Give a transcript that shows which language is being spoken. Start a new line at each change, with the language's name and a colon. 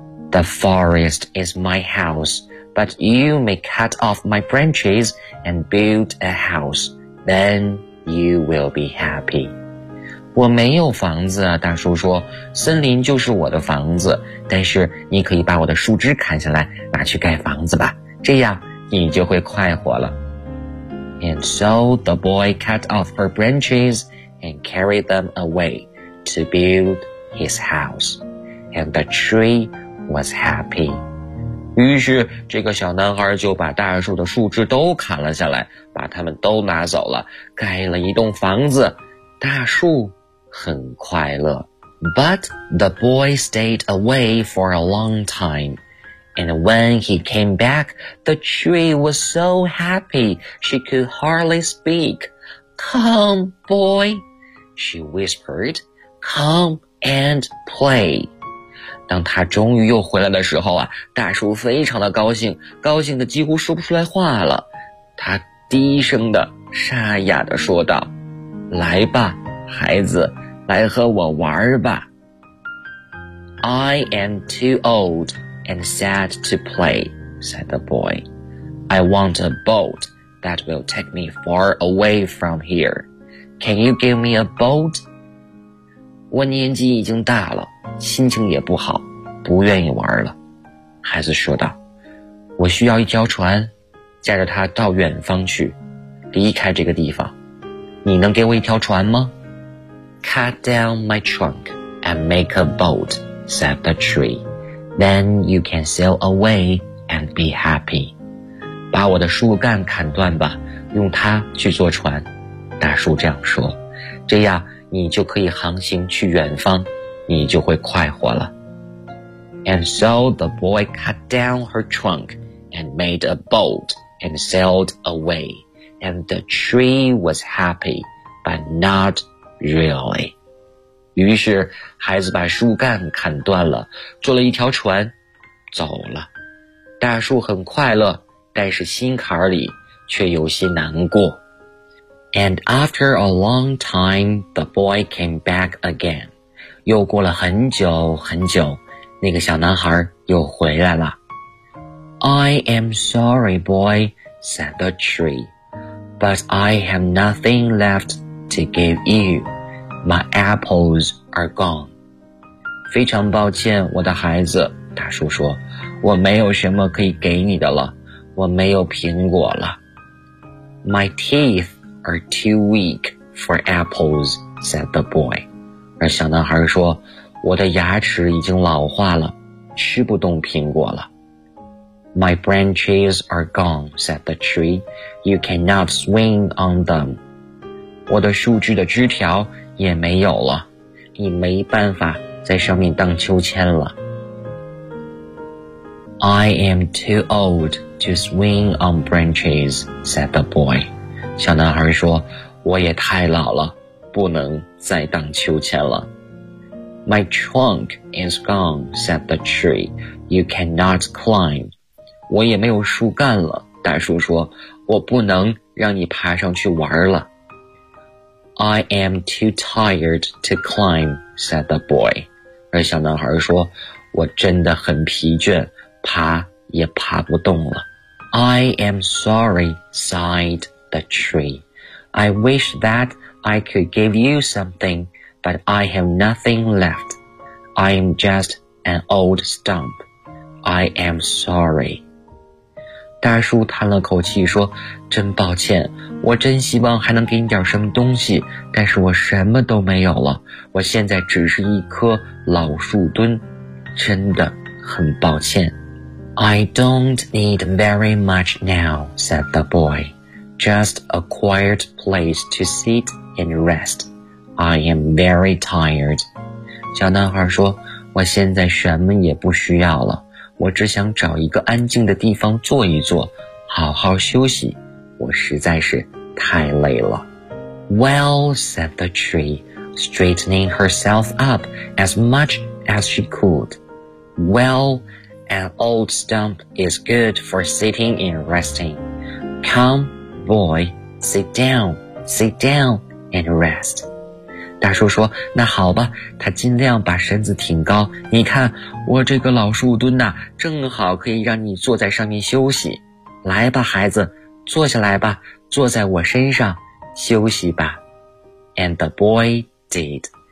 English: The forest is my house, but you may cut off my branches and build a house. Then you will be happy.
Chinese: 我没有房子啊，大树说，森林就是我的房子，但是你可以把我的树枝砍下来，拿去盖房子吧，这样你就会快活了。
English: And so the boy cut off her branches and carried them away to build his house. And the tree was happy.
Chinese: 于是这个小男孩就把大树的树枝都砍了下来，把它们都拿走了，盖了一栋房子，大树很快乐。
English: But the boy stayed away for a long time. And when he came back, the tree was so happy she could hardly speak. Come, boy, she whispered. Come and play.
Chinese: 当他终于又回来的时候啊，大树非常的高兴，高兴的几乎说不出来话了。他低声的沙哑的说道，来吧，孩子。来和我玩吧。
English: I am too old and sad to play, said the boy. I want a boat that will take me far away from here. Can you give me a boat?
Chinese: 我年纪已经大了，心情也不好，不愿意玩了。孩子说道，我需要一条船，驾着它到远方去，离开这个地方。你能给我一条船吗？
English: Cut down my trunk and make a boat, said the tree. Then you can sail away and be happy.
Chinese: 把我的树干砍断吧，用它去坐船。大树这样说，这样你就可以航行去远方，你就会快活了。
English: And so the boy cut down her trunk and made a boat and sailed away. And the tree was happy, but not really.
Chinese: 于是孩子把树干砍断了，做了一条船走了。大树很快乐，但是心坎里却有些难过。
English: And after a long time, the boy came back again.
Chinese: 又过了很久很久，那个小男孩又回来了。
English: I am sorry, boy, said the tree, but I have nothing left to give you. My apples are gone.
Chinese: 非常抱歉，我的孩子，大树说，我没有什么可以给你的了，我没有苹果了。
English: My teeth are too weak for apples, said the boy.
Chinese: 而小男孩说，我的牙齿已经老化了，吃不动苹果了。
English: My branches are gone, said the tree. You cannot swing on them.
Chinese: 我的树枝的枝条也没有了，你没办法在上面荡秋千了。
English: I am too old to swing on branches, said the boy.
Chinese: 小男孩说，我也太老了，不能再荡秋千了。
English: My trunk is gone, said the tree. You cannot climb.
Chinese: 我也没有树干了，大树说，我不能让你爬上去玩了。
English: I am too tired to climb, said the boy.
Chinese: 而小男孩说，我真的很疲倦，爬也爬不动了。
English: I am sorry, sighed the tree. I wish that I could give you something, but I have nothing left. I am just an old stump. I am sorry.
Chinese: 大叔叹了口气说，真抱歉，我真希望还能给你点什么东西，但是我什么都没有了，我现在只是一棵老树墩，真的很抱歉。
English: I don't need very much now, said the boy. Just a quiet place to sit and rest. I am very tired.
Chinese: 小男孩说，我现在什么也不需要了。我只想找一个安静的地方坐一坐，好好休息。我实在是太累了。
English: Well, said the tree, straightening herself up as much as she could. Well, an old stump is good for sitting and resting. Come, boy, sit down, sit down and rest.
Chinese: 大叔说，那好吧，他尽量把身子挺高，你看我这个老树墩呐，正好可以让你坐在上面休息。来吧孩子，坐下来吧，坐在我身上休息吧。
English: And the boy did.